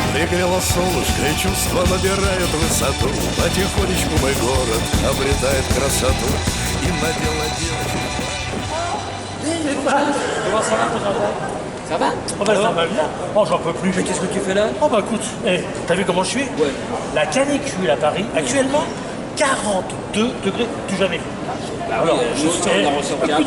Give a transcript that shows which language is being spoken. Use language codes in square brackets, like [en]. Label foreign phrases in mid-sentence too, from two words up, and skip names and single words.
[ru] Загрело солнышко, и чувства набирают высоту. Потихонечку мой город обретает красоту. И надела девочек. [fr] Comment ça va, ton jardin? Ça va? Oh bah ça va bien. Oh j'en peux plus. Mais qu'est-ce que tu fais là? Oh bah écoute, t'as vu comment je suis? Ouais. La canicule à Paris, actuellement, 42 degrés du jamais vu. Bah oui, je nous, sais, on a je ressenti peux